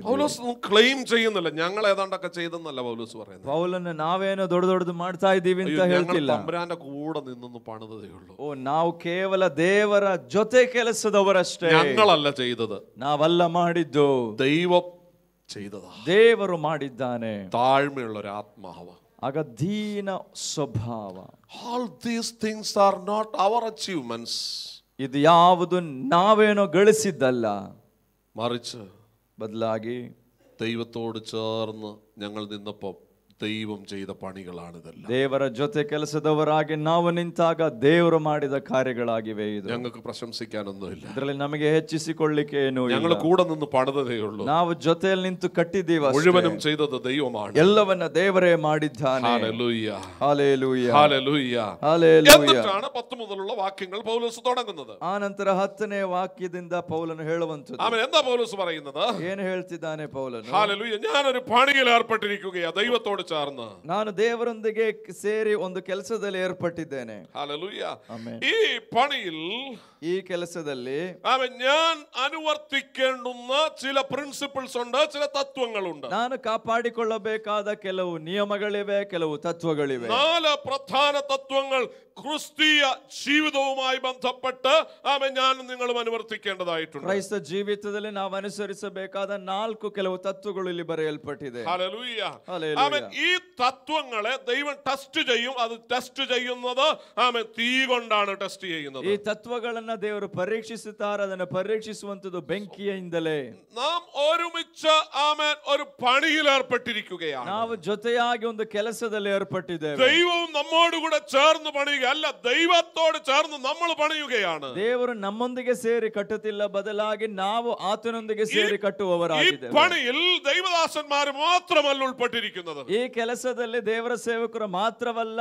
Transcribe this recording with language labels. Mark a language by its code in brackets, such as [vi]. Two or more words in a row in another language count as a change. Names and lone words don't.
[ml] പൗലോസ് ക്ലെയിം ചെയ്യുന്നില്ല ഞങ്ങൾ ഏതാണ്ടൊക്കെ ചെയ്തെന്നല്ല പൗലോസ് പറയുന്നത്. [kn] ಪೌಲನ ನಾವೇನೋ ದೊಡ್ಡದು ಮಾಡ್ತಾ ಇದ್ದೀವಿ ಅಂತ ಹೇಳ್ತಿಲ್ಲ. [ml] തമ്പുരാന്റെ കൂടെ നിന്നൊന്ന് പണിതേ ഉള്ളൂ. [kn] ಓ, ನಾವು ಕೇವಲ ದೇವರ ಜೊತೆ ಕೆಲಸದವರಷ್ಟೇ. [ml] ഞങ്ങളല്ല ചെയ്തത്, [kn] ನಾವಲ್ಲ ಮಾಡಿದ್ದು, [ml] ദൈവം ചെയ്തതാ. [kn] ದೇವರು ಮಾಡಿದ್ದಾನೆ. [ml] താഴ്മയുള്ള ഒരു ആത്മാവ്. [kn] ಆಗ ದೀನ ಸ್ವಭಾವ. [en] All these things are not our achievements. [kn] ಇದು ಯಾವುದು ನಾವೇನೋ ಗಳಿಸಿದ್ದಲ್ಲ, [ml] മറിച്ച് [kn] ಬದಲಾಗಿ [ml] ദൈവത്തോട് ചേർന്ന് ഞങ്ങൾ നിന്നപ്പോൾ ദൈവം ചെയ്ത പണികളാണിതെല്ലാം. [kn] ದೇವರ ಜೊತೆ ಕೆಲಸದವರಾಗಿ ನಾವು ನಿಂತಾಗ ದೇವರು ಮಾಡಿದ ಕಾರ್ಯಗಳಾಗಿವೆ ಇದು. [ml] ഞങ്ങൾക്ക് പ്രശംസിക്കാനൊന്നുമില്ല, [kn] ಇದರಲ್ಲಿ ನಮಗೆ ಹೆಚ್ಚಿಸಿಕೊಳ್ಳಿಕ್ಕೆ ಏನು ಇಲ್ಲ. [ml] ഞങ്ങൾ കൂടെ നിന്ന് പണിതേ ഉള്ളൂ. [kn] ನಾವು ಜೊತೆಯಲ್ಲಿ ನಿಂತು ಕಟ್ಟಿದ್ದೀವಿ ಅಷ್ಟೇ. [ml] മുഴുവനും ചെയ്തത് ദൈവമാണ്. [kn] ಎಲ್ಲವನ್ನ ದೇವರೇ ಮಾಡಿದ್ದಾನೆ. [ml] ഹല്ലേലൂയ, [kn] ಹಲ್ಲೆಲೂಯಾ, [ml] ഹല്ലേലൂയ, [kn] ಹಲ್ಲೆಲೂಯಾ. [ml] എന്നിട്ടാണ് 10 മുതലുള്ള വാക്യങ്ങൾ പൗലോസ് തുടങ്ങുന്നത്. [kn] ಆ ನಂತರ 10ನೇ ವಾಕ್ಯದಿಂದ ಪೌಲನು ಹೇಳುವಂತದ್ದು. [ml] ആമേൻ. എന്താ പൗലോസ് പറയുന്നത്? [kn] ಏನು ಹೇಳ್ತಿದ್ದಾನೆ ಪೌಲನು? [ml] ഹല്ലേലൂയ, ഞാനൊരു പണിയിൽ ഏർപ്പെട്ടിരിക്കുകയാ ദൈവത്തോട് ചേർന്ന്. [kn] ನಾನು ದೇವರೊಂದಿಗೆ ಸೇರಿ ಒಂದು ಕೆಲಸದಲ್ಲಿ ಏರ್ಪಟ್ಟಿದ್ದೇನೆ. [ml] ഹല്ലേലൂയ. [kn] ಆಮೆನ್. [ml] ഈ പണിയിൽ, [kn] ಈ ಕೆಲಸದಲ್ಲಿ [ml] ഞാൻ അനുവർത്തിക്കേണ്ടുന്ന ചില പ്രിൻസിപ്പിൾസ് ഉണ്ട്, ചില തത്വങ്ങളുണ്ട്. [kn] ನಾನು ಕಾಪಾಡಿಕೊಳ್ಳಬೇಕಾದ ಕೆಲವು ನಿಯಮಗಳಿವೆ, ಕೆಲವು ತತ್ವಗಳಿವೆ. [ml] 4 പ്രധാന തത്വങ്ങൾ ക്രിസ്തീയ ജീവിതവുമായി ബന്ധപ്പെട്ട് ഞാനും നിങ്ങളും അനുവർത്തിക്കേണ്ടതായിട്ടുണ്ട്. [kn] ಕ್ರೈಸ್ತ ಜೀವಿತದಲ್ಲಿ ನಾವು ಅನುಸರಿಸಬೇಕಾದ 4 ಕೆಲವು ತತ್ವಗಳು ಇಲ್ಲಿ ಬರೆಯಲ್ಪಟ್ಟಿದೆ. [ml] ഹല്ലേലൂയ. ഹല്ലേലൂയ. ഈ തത്വങ്ങളെ ദൈവം ടെസ്റ്റ് ചെയ്യും. അത് ടെസ്റ്റ് ചെയ്യുന്നത് തീ കൊണ്ടാണ് ടെസ്റ്റ് ചെയ്യുന്നത്. [kn] ಈ ತತ್ವಗಳನ್ನ ದೇವರು ಪರೀಕ್ಷಿಸುತ್ತಾರೆ. ಅದನ್ನು ಪರೀಕ್ಷಿಸುವಂತದ್ದು ಬೆಂಕಿಯಿಂದಲೇ. [ml] നാം ഒരുമിച്ച് ഒരു പണിയിൽ ഏർപ്പെട്ടിരിക്കുകയാണ്. [kn] ನಾವು ಜೊತೆಯಾಗಿ ಒಂದು ಕೆಲಸದಲ್ಲಿ ಏರ್ಪಟ್ಟಿದ್ದೇವೆ. [ml] ദൈവവും നമ്മോടുകൂടെ ചേർന്ന് പണിയുക. അല്ല, ദൈവത്തോട് ചേർന്ന് നമ്മൾ പണിയുകയാണ്. [kn] ದೇವರು ನಮ್ಮೊಂದಿಗೆ ಸೇರಿ ಕಟ್ಟುತ್ತಿಲ್ಲ, ಬದಲಾಗಿ ನಾವು ಆತನೊಂದಿಗೆ ಸೇರಿ [ml] ഈ [kn] ಕಟ್ಟುವವರಾಗಿದ್ದೇವೆ. [ml] പണിയിൽ ദൈവദാസന്മാർ മാത്രമല്ല ഉൾപ്പെട്ടിരിക്കുന്നത്. [kn] ಈ ಕೆಲಸದಲ್ಲಿ ದೇವರ ಸೇವಕರು ಮಾತ್ರವಲ್ಲ